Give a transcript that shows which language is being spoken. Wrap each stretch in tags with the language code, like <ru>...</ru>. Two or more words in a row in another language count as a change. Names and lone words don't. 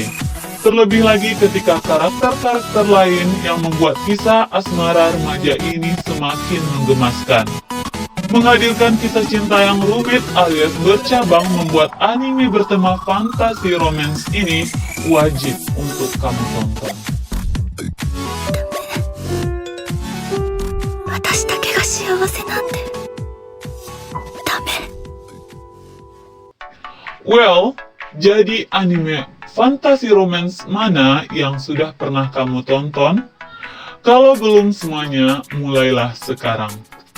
<id>Terlebih lagi ketika karakter-karakter lain yang membuat kisah asmara remaja ini semakin menggemaskan. Menghadirkan kisah cinta yang rumit alias bercabang membuat anime bertema fantasi romance ini wajib untuk kamu tonton.</id> <ja>私だけが幸せなんでダメ</ja> <id>Well, jadi anime fantasi romance mana yang sudah pernah kamu tonton? Kalau belum semuanya, mulailah sekarang.</id>